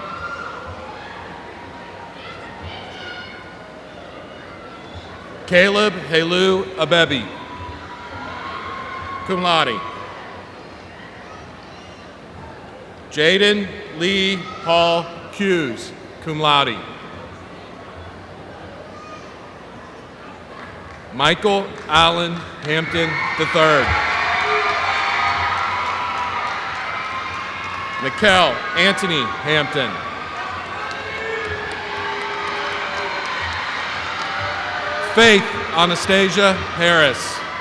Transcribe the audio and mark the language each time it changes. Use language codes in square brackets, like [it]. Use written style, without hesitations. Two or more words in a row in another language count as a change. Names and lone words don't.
[en] Caleb Helu Abebi, [la] cum laude. [en] Jaden Lee Hall Hughes, [la] cum laude. [en] Michael Allen Hampton III. Mikkel Anthony Hampton. Faith Anastasia Harris.